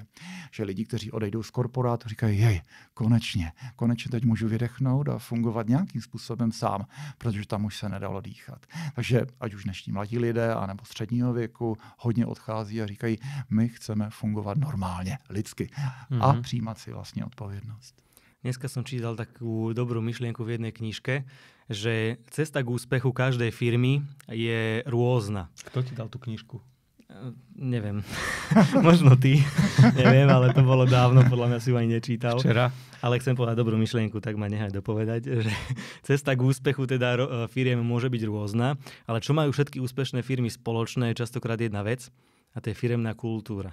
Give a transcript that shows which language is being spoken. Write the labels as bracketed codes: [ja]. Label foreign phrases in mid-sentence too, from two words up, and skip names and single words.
[cs] Že lidi, kteří odejdou z korporátu, říkají, jej, konečně teď můžu vydechnout a fungovat nějakým způsobem sám, protože tam už se nedalo dýchat. Takže ať už dnešní mladí lidé, anebo středního věku, hodně odchází a říkají, my chceme fungovat normálně, lidsky a přijímat si vlastní odpovědnost. [sk] Dneska som čítal takú dobrú myšlienku v jednej knižke, že cesta k úspechu každej firmy je rôzna. Kto ti dal tú knižku? Neviem. Možno ty. Neviem, ale to bolo dávno, podľa mňa si ju ani nečítal. Včera. Ale chcem povedať dobrú myšlienku, tak ma nechaj dopovedať, že cesta k úspechu teda firiem môže byť rôzna, ale čo majú všetky úspešné firmy spoločné je častokrát jedna vec a to je firemná kultúra.